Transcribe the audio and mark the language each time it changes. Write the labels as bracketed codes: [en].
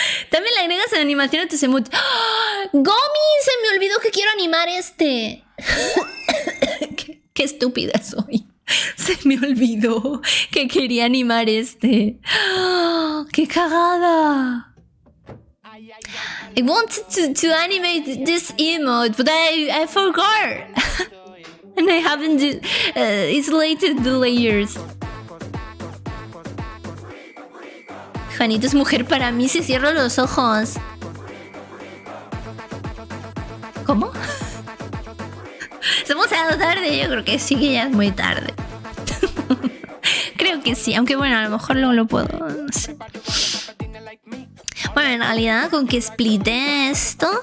[es] También le agregas en animación a tus emojis. ¡Oh! ¡Gomi! Se me olvidó que quiero animar este. Qué estúpida soy. Se me olvidó que quería animar este. ¡Oh! ¡Qué cagada! [en] I wanted to animate this emote, but I forgot. And I haven't isolated the layers. [es] Juanito es mujer para mí si cierro los ojos. ¿Cómo? ¿Somos a la tarde? Yo creo que sí, que ya es muy tarde. Creo que sí, aunque bueno, a lo mejor luego lo puedo, no sé. Bueno, en realidad con que splite esto...